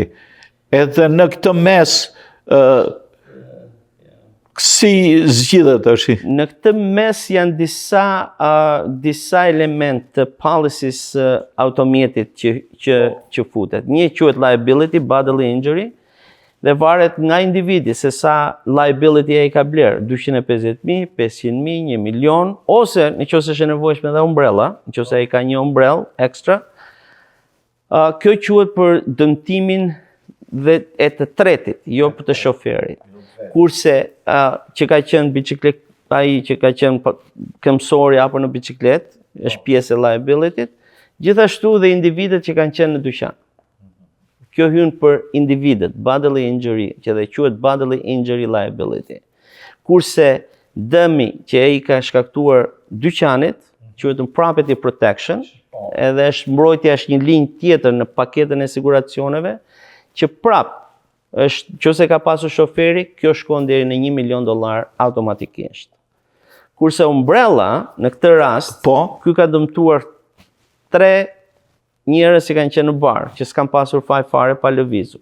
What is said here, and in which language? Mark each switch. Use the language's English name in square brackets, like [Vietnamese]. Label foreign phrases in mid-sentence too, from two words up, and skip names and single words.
[Albanian] Edhe në këtë mes si zgjidhet është? Në këtë mes janë disa element të policies automjetit që futet. Një quhet liability, [English] bodily injury, [Albanian] dhe varet nga individi se sa liability ai ka bler, 250.000, 500.000, $1 milion, ose nëse është e nevojshme edhe umbrella, nëse ai ka një umbrell ekstra. Kjo quhet për dëmtimin e të tretit, jo për të shoferit. Kurse që ka qenë biciklet, ai që ka qenë këmsori apo në biciklet, është pjesë e liability-t, gjithashtu dhe individet që kanë qenë në dyqan. Kjo hyn për individet, [English] bodily injury, [Albanian] që dhe quhet [English] bodily injury liability. [Albanian] Kurse dëmi që ai ka shkaktuar dyqanit, quhet [English] property protection, [Albanian] edhe është mbrojtja është një linjë tjetër në paketën e siguracioneve, që prap është nëse ka pasur shoferi, kjo shkon deri në $1 milion automatikisht. Kurse umbrella në këtë rast, ky ka dëmtuar 3 njerëz që kanë qenë në bar, që s'kan pasur faj fare pa lëvizur.